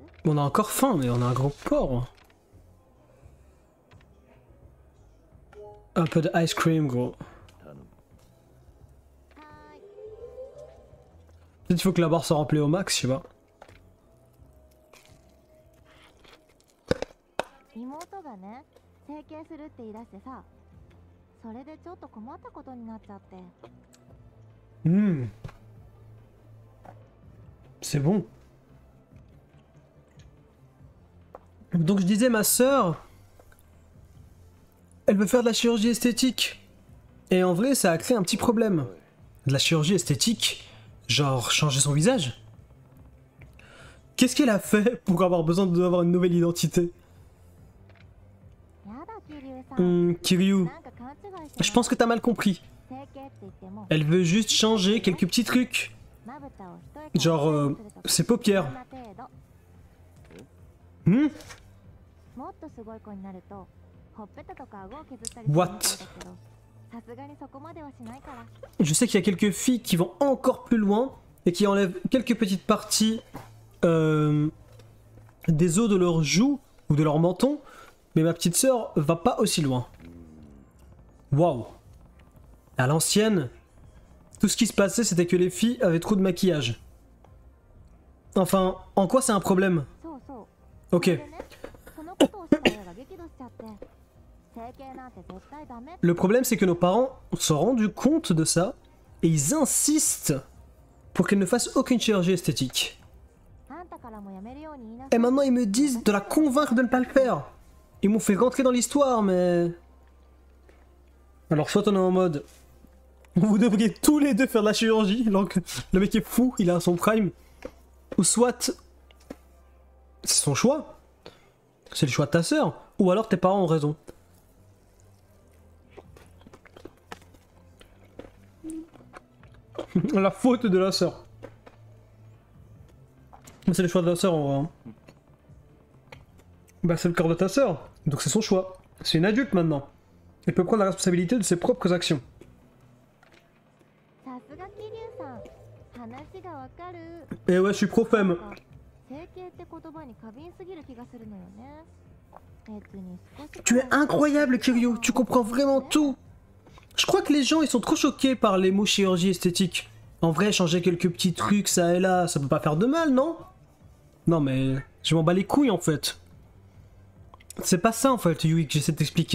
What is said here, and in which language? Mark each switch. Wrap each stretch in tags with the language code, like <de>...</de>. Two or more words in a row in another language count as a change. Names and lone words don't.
<fr>On a encore faim, mais on a un gros porc. Un peu de</fr> <en>ice cream,</en> <fr>gros.</fr> <ja>頼む。</ja> <fr>Peut-être qu'il faut que la barre soit remplie au max, je sais pas.</fr> <ja>妹がね整形するって言い出してさ、それでちょっと困ったことになっちゃって。</ja> <fr>C'est bon. Donc je disais, ma sœur, elle veut faire de la chirurgie esthétique. Et en vrai, ça a créé un petit problème. De la chirurgie esthétique, genre changer son visage. Qu'est-ce qu'elle a fait pour avoir besoin d'avoir une nouvelle identité?</fr> <ja>やだ桐生さん、 Kiryu, なんか勘違いして</ja> <fr>je pense que t'as mal compris.</fr> <ja>整形って言っても</ja> <fr>Elle veut juste changer quelques petits trucs.</fr> <ja>まぶたを一重</ja> <fr>Genre, ses paupières.</fr> <ja>こんな程度。 Hmm? もっとすごい子になるとほっぺたとか顎を削ったりするみたい What? だけど、さすがにそこまではしないから。</ja> <fr>Je sais qu'il y a quelques filles qui vont encore plus loin et qui enlèvent quelques petites parties des os de leurs joues ou de leur menton, mais ma petite sœur va pas aussi loin. Waouh! À l'ancienne, tout ce qui se passait, c'était que les filles avaient trop de maquillage. Enfin, en quoi c'est un problème?</fr> <ja>そうそう。 Ok. それでね、そのことをした親が激怒しちゃって、整形なんて絶対ダメって。</ja> <fr>Le problème, c'est que nos parents se sont rendus compte de ça et ils insistent pour qu'elle ne fasse aucune chirurgie esthétique.</fr> <ja>あんたからもやめるように言いなさ</ja> <fr>Et</fr> <ja>い。</ja> <fr>maintenant, ils me disent de la convaincre de ne pas le faire. Ils m'ont fait rentrer dans l'histoire, mais... Alors, soit on est en mode... Vous devriez tous les deux faire de la chirurgie, donc le mec est fou, il est à son prime. Ou soit... C'est son choix. C'est le choix de ta sœur. Ou alors tes parents ont raison. La faute de la sœur. C'est le choix de la sœur en vrai. Hein. Bah c'est le corps de ta sœur, donc c'est son choix. C'est une adulte maintenant. Elle peut prendre la responsabilité de ses propres actions.</fr> <ja>さすが桐生さん、話がわかる。</ja> <fr>Et ouais, je suis pro-femme.</fr> <ja>整形って言葉に過敏すぎる気がするのよね。別に少し</ja> <fr>Tu es incroyable, Kiryu. Tu comprends vraiment tout. Je crois que les gens ils sont trop choqués par les mots chirurgie esthétique. En vrai, changer quelques petits trucs ça et là, ça peut pas faire de mal, non? Non mais je m'en bats les couilles en fait. C'est pas ça en fait, Yui, que j'essaie de t'expliquer.</fr>